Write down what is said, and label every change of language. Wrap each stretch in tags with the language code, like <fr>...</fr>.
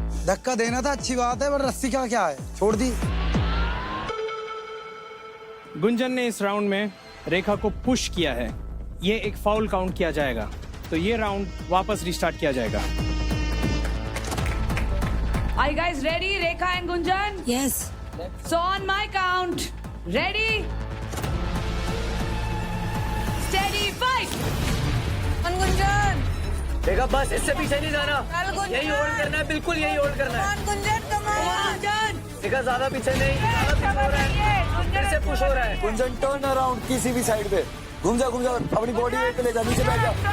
<hi>धक्का देना था, अच्छी बात है, पर रस्सी का क्या है, छोड़ दी। गुंजन ने इस राउंड में रेखा को पुश किया है, ये एक फाउल काउंट किया जाएगा, तो ये राउंड वापस रिस्टार्ट किया जाएगा।</hi> <en>Are you guys ready, Rekha and Gunjan? Yes. So on my count, ready, steady, fight.</en> <hi>Gunjan. देखा, बस इससे पीछे नहीं जाना, यही होल्ड करना है, बिल्कुल यही होल्ड करना है। गुंजन गुंजन। देखा, ज्यादा पीछे नहीं, ज्यादा पीछे हो रहा है, फिर से पुश हो रहा है। गुंजन टर्न अराउंड किसी भी साइड पे, घूम जा, अपनी बॉडी वेट पे ले जा, नीचे बैठ जा।</hi>